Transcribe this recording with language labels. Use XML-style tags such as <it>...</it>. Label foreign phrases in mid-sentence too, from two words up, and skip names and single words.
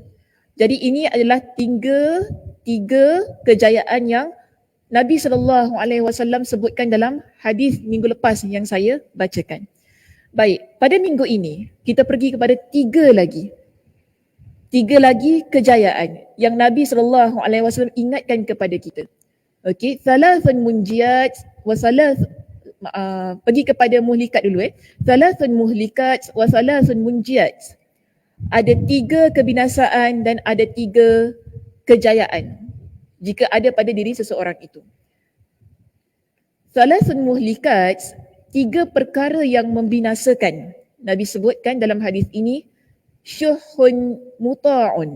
<ms>Jadi ini adalah tiga kejayaan yang Nabi SAW sebutkan dalam hadis minggu lepas yang saya bacakan. Baik, pada minggu ini kita pergi kepada 3 lagi. 3 lagi kejayaan yang Nabi SAW ingatkan kepada kita.</ms> <ar>Okey, ثلاث منجيات و</ar> <ms>pergi kepada</ms> <ar>muhlikat dulu ثلاث مهلكات وثلاث منجيات.</ar> <ms>Ada 3 kebinasaan dan ada 3 kejayaan jika ada pada diri seseorang itu.</ms> <ar>ثلاث مهلكات,</ar> <ms>3 perkara yang membinasakan. Nabi sebutkan dalam hadis ini,</ms> <ar>شح مطاع.</ar>